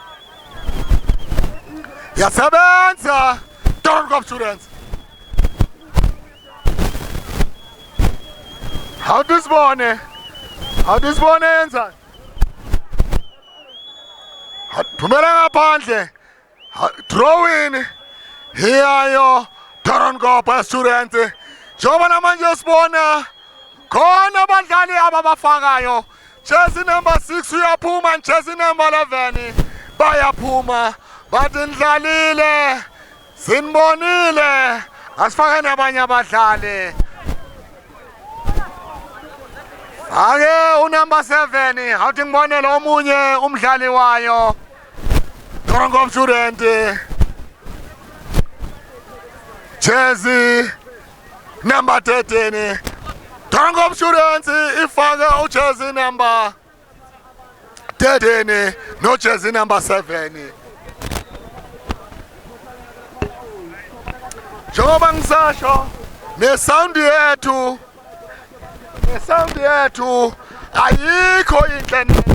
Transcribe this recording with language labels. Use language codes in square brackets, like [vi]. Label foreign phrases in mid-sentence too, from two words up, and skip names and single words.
[zu] Yasebenza Doron students. Awudisibone yenza. Thumela ngaphandle. [en] Throw in. [zu] Hiyayo Toronkopa students. Njengoba namanje sibona khona abadlali ababafakayo. [en] Jersey number 6 uyaphuma, jersey number 11 bayaphuma. [zu] Bathi ndlalile. Sinibonile. Asifake nabanye abadlali. Ake unumber 7 awuthi ngibone lo omunye umdlali wayo. Toronkopa student. [en] Jersey number 13. [zu] Toronkopa students ifaka [en] ujersey number 13 [zu] no [en] jersey number 7. [zu] Njengoba ngisasho nesound yethu ayikho inhle neze.